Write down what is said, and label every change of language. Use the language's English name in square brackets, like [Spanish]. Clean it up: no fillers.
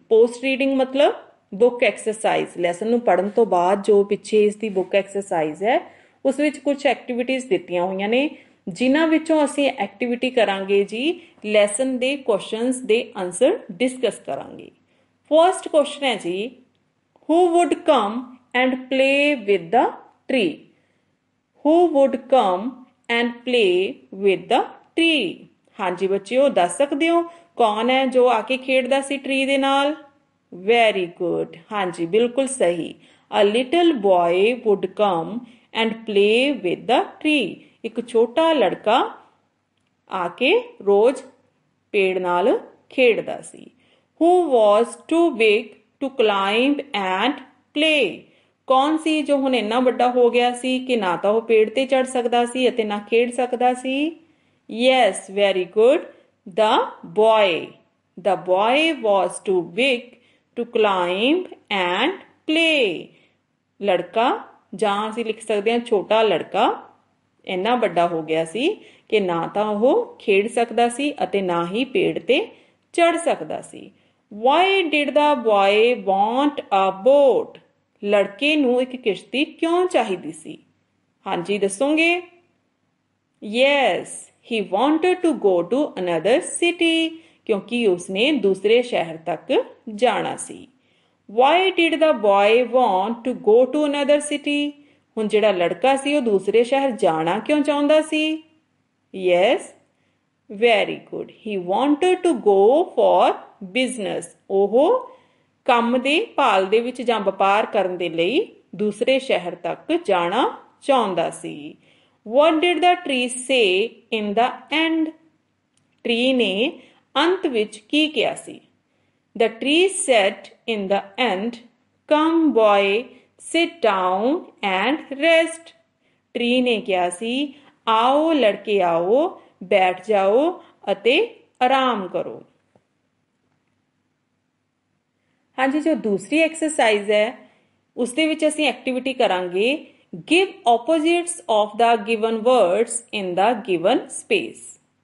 [Punjabi] Post reading ਮਤਲਬ book exercise. Lesson ਨੂੰ ਪੜ੍ਹਨ ਤੋਂ ਬਾਅਦ ਜੋ ਪਿੱਛੇ ਇਸ ਦੀ ਬੁੱਕ ਐਕਸਰਸਾਈਜ਼ ਹੈ ਉਸ ਵਿੱਚ ਕੁਝ ਐਕਟੀਵਿਟੀਜ਼ ਦਿੱਤੀਆਂ ਹੋਈਆਂ ਨੇ, ਜਿਨ੍ਹਾਂ ਵਿੱਚੋਂ ਅਸੀਂ ਐਕਟੀਵਿਟੀ ਕਰਾਂਗੇ ਜੀ ਲੈਸਨ ਦੇ ਕੁਐਸਚਨਸ ਦੇ ਆਨਸਰ ਡਿਸਕਸ ਕਰਾਂਗੇ। ਫਰਸਟ ਕੁਐਸਚਨ ਹੈ ਜੀ, [English] Who would come and play with the tree? Who would come and play with the tree? [Punjabi] ਹਾਂਜੀ ਬੱਚਿਓ, ਦੱਸ ਸਕਦੇ ਹੋ ਕੌਣ ਹੈ ਜੋ ਆ ਕੇ ਖੇਡਦਾ ਸੀ ਟਰੀ ਦੇ ਨਾਲ? [English] very good, [Punjabi] ਹਾਂਜੀ ਬਿਲਕੁਲ ਸਹੀ। [English] A little boy would come and play with the tree. [Punjabi] ਇੱਕ ਛੋਟਾ ਲੜਕਾ ਆ ਕੇ ਰੋਜ਼ ਪੇੜ ਨਾਲ ਖੇਡਦਾ ਸੀ। [English] Who was too big to climb and play? [Punjabi] ਕੌਣ ਸੀ ਜੋ ਹੁਣ ਇੰਨਾ ਵੱਡਾ ਹੋ ਗਿਆ ਸੀ ਕਿ ਨਾ ਤਾਂ ਉਹ ਪੇੜ ਤੇ ਚੜ ਸਕਦਾ ਸੀ ਅਤੇ ਨਾ ਖੇਡ ਸਕਦਾ ਸੀ? [English] Yes, very good. The boy. The boy was too big to climb and play. [Punjabi] ਲੜਕਾ, ਜਾਂ ਅਸੀਂ ਲਿਖ ਸਕਦੇ ਹਾਂ ਛੋਟਾ ਲੜਕਾ, ਇੰਨਾ ਵੱਡਾ ਹੋ ਗਿਆ ਸੀ ਕਿ ਨਾ ਤਾਂ ਉਹ ਖੇਡ ਸਕਦਾ ਸੀ ਅਤੇ ਨਾ ਹੀ ਪੇੜ ਤੇ ਚੜ ਸਕਦਾ ਸੀ। [English] Why did the boy want a boat? [Punjabi] ਲੜਕੇ ਨੂੰ ਇੱਕ ਕਿਸ਼ਤੀ ਕਿਉਂ ਚਾਹੀਦੀ ਸੀ? ਹਾਂਜੀ ਦੱਸੋਗੇ? [English] Yes, he wanted to go to another city. [Punjabi] ਕਿਉਂਕਿ ਉਸਨੇ ਦੂਸਰੇ ਸ਼ਹਿਰ ਤੱਕ ਜਾਣਾ ਸੀ। [English] Why did the boy want to go to another city? [Punjabi] ਹੁਣ ਜਿਹੜਾ ਲੜਕਾ ਸੀ ਉਹ ਦੂਸਰੇ ਸ਼ਹਿਰ ਜਾਣਾ ਕਿਉਂ ਚਾਹੁੰਦਾ ਸੀ? [English] Yes, very good. He wanted to go for business. [Punjabi] ਉਹ ਕੰਮ ਦੇ ਭਾਲ ਦੇ ਵਿੱਚ ਜਾਂ ਵਪਾਰ ਕਰਨ ਦੇ ਲਈ ਦੂਸਰੇ ਸ਼ਹਿਰ ਤੱਕ ਜਾਣਾ ਚਾਹੁੰਦਾ ਸੀ। [English] What did the tree say in the end? [Punjabi] Tree ਨੇ ਅੰਤ ਵਿੱਚ ਕੀ ਕਿਹਾ ਸੀ? [English] The tree said in the end, come boy, sit down and rest. [Punjabi] Tree ਨੇ ਕਿਹਾ ਸੀ, ਆਓ ਲੜਕੇ ਆਓ, ਬੈਠ ਜਾਓ ਅਤੇ ਆਰਾਮ ਕਰੋ। ਹਾਂਜੀ, ਜੋ ਦੂਸਰੀ ਐਕਸਰਸਾਈਜ਼ ਹੈ ਉਸ ਦੇ ਵਿੱਚ ਅਸੀਂ ਐਕਟੀਵਿਟੀ ਕਰਾਂਗੇ [English] give opposites of the given words in the given space.